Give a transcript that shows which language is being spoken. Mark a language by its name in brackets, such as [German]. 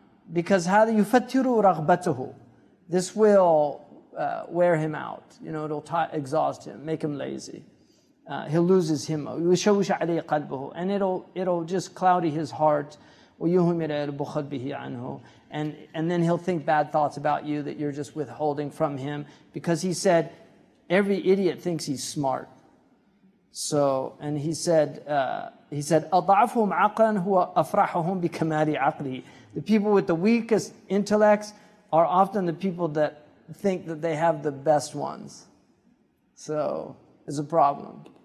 [Arabic] Because هذا يفتر رغبته. [English] This will wear him out. It'll exhaust him, make him lazy. He'll lose his himma. [Arabic] يشوش عليه قلبه, [English] and it'll just cloudy his heart. [Arabic] ويهمل البخل به عنه, [English] and then he'll think bad thoughts about you that you're just withholding from him, because he said every idiot thinks he's smart. So, and he said [Arabic] أضعفهم عقلا هو أفرحهم بكمال عقله. [English] The people with the weakest intellects are often the people that think that they have the best ones. So is a problem.